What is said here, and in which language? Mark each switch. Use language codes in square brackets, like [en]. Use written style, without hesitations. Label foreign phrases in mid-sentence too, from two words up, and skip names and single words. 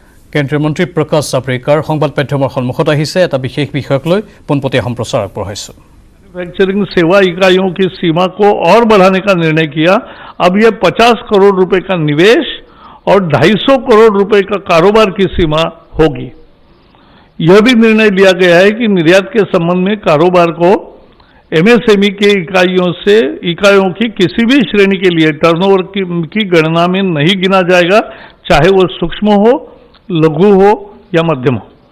[as] কেন্দ্ৰীয় মন্ত্ৰী প্ৰকাশ জাভড়েকাৰ সংবাদ মাধ্যমৰ সন্মুখত আহিছে এটা বিশেষ বিষয়ক লৈ পোনপটীয়া সম্প্ৰচাৰ আগবঢ়াইছে। [hi] मैन्युफैक्चरिंग सेवा इकाइयों की सीमा को और बढ़ाने का निर्णय किया। अब यह 50 करोड़ रुपए का निवेश और 250 करोड़ रुपए का कारोबार की सीमा होगी। यह भी निर्णय लिया गया है कि निर्यात के संबंध में कारोबार को एमएसएमई के इकाइयों की किसी भी श्रेणी के लिए टर्नओवर की गणना में नहीं गिना जाएगा, चाहे वो सूक्ष्म हो, लघु हो या मध्यम हो।